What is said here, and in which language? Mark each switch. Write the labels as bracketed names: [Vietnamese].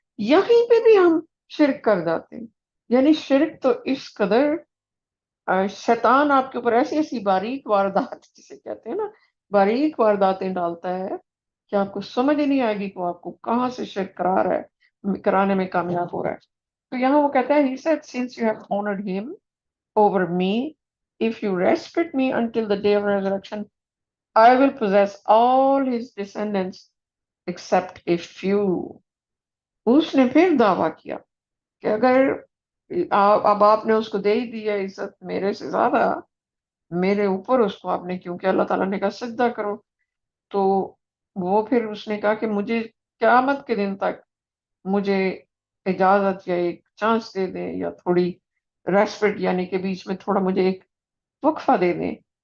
[Urdu] یہیں پہ بھی ہم شرک کر جاتے ہیں. یعنی شرک تو اس قدر شیطان آپ کے اوپر ایسی ایسی باریک واردات جسے کہتے ہیں نا، باریک وارداتیں ڈالتا ہے کہ آپ کو سمجھ ہی نہیں آئے گی کہ وہ آپ کو کہاں سے شرک کرا رہا ہے، کرانے میں کامیاب ہو رہا ہے. تو یہاں وہ کہتا ہے [English] He said, since you have honored him over me, if you respect me until the day of resurrection, I will possess all his descendants except a few. [Urdu] اس نے پھر دعویٰ کیا کہ اگر اب آپ نے اس کو دے ہی دیا عزت میرے سے زیادہ، میرے اوپر اس کو آپ نے، کیونکہ اللہ تعالیٰ نے کہا سجدہ کرو، تو وہ پھر اس نے کہا کہ مجھے قیامت کے دن تک مجھے اجازت یا ایک چانس دے دیں، یا تھوڑی ریسپیکٹ، یعنی کہ بیچ میں تھوڑا مجھے ایک وقفہ دے دیں.